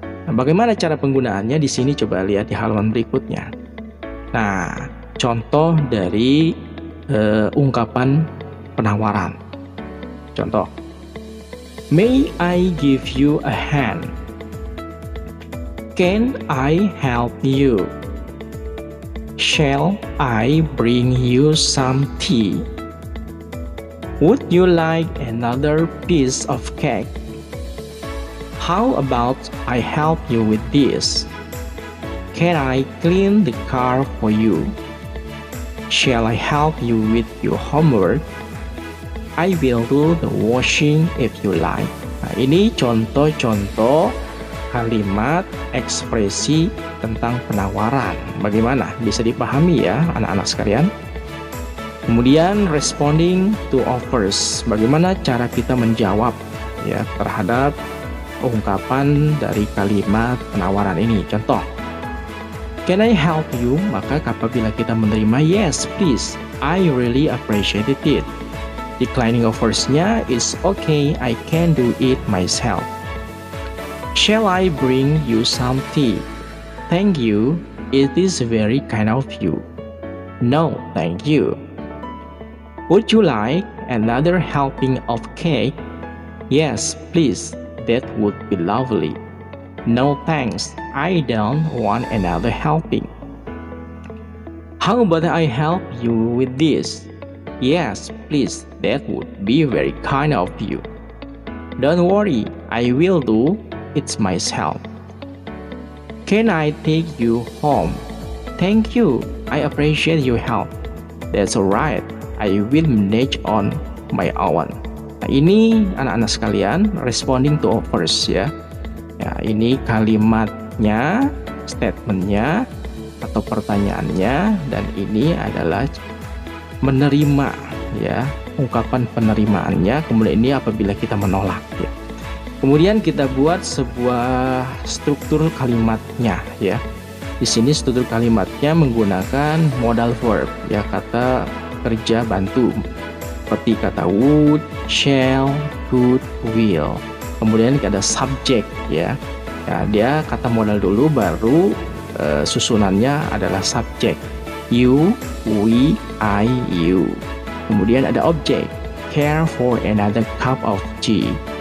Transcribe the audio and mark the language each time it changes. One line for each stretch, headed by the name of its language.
Indonesian: Nah, bagaimana cara penggunaannya di sini? Coba lihat di halaman berikutnya. Nah, contoh dari ungkapan penawaran.
English: Contoh, may I give you a hand? Can I help you? Shall I bring you some tea? Would you like another piece of cake? How about I help you with this? Can I clean the car for you? Shall I help you with your homework? I will do the washing if you like.
Indonesian: Nah, ini contoh-contoh kalimat ekspresi tentang penawaran. Bagaimana? Bisa dipahami ya anak-anak sekalian?
English: Kemudian responding to offers.
Indonesian: Bagaimana cara kita menjawab ya terhadap ungkapan dari kalimat penawaran ini?
English: Contoh, can I help you?
Indonesian: Maka apabila kita menerima
English: yes please, I really appreciate it. Declining offers-nya is okay, I can do it myself. Shall I bring you some tea? Thank you, it is very kind of you. No, thank you. Would you like another helping of cake? Yes, please, that would be lovely. No thanks, I don't want another helping. How about I help you with this? Yes, please, that would be very kind of you. Don't worry, I will do it myself. Can I take you home? Thank you, I appreciate your help. That's alright, I will manage on my own.
Indonesian: Nah, ini anak-anak sekalian
English: responding to offers
Indonesian: ya. Ya, ini kalimatnya, statementnya atau pertanyaannya, dan ini adalah menerima ya, ungkapan penerimaannya. Kemudian ini apabila kita menolak ya. Kemudian kita buat sebuah struktur kalimatnya ya. Di sini struktur kalimatnya menggunakan modal verb ya, kata kerja bantu seperti kata would, shall, could, will. Kemudian ada subject ya. Ya, dia kata modal dulu baru susunannya adalah subject.
English: You, we, I, you.
Indonesian: Kemudian ada
English: object. Care for another cup of tea.